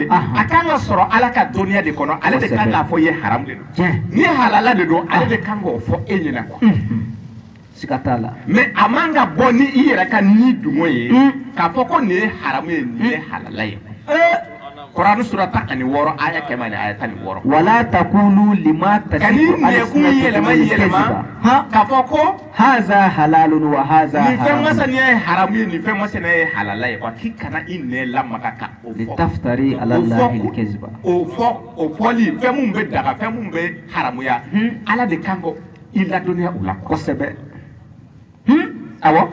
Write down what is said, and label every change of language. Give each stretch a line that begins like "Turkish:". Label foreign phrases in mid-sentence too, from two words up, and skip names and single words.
Bambara: Aha. a kan ka sɔrɔ ala ka dɔnniya de kɔnɔ ale de kan k'a fɔ i ye haramu de don Tiɲɛ. ni halala de don ale de kan k'o fɔ e ɲɛna quoi Siga t'a la. mais a man ka bɔ ni i yɛrɛ ka ni dungo ye k'a fɔ ko nin ye haramu ye nin ye halala ye Kuranu sura 16 aya 100 ni aya 16
Arabic: ولا تقولوا لما kani tasifu
Bambara: nekun yɛlɛma yɛlɛma Ha? k'a fɔ ko
Arabic: هذا حلال وهذا
Bambara: nin fɛn haram. masaniya ye haramu ye nin fɛn masaniya ye halala ye quoi k'i kana i nɛ lamaga ka o fɔ
Arabic: لتفتروا على الله الكذب.
Bambara: o fɔli fɛn mun bɛ daga fɛn mun bɛ haramuya ala de kan ko i ladɔnniya o la quoi Kosɛbɛ. awo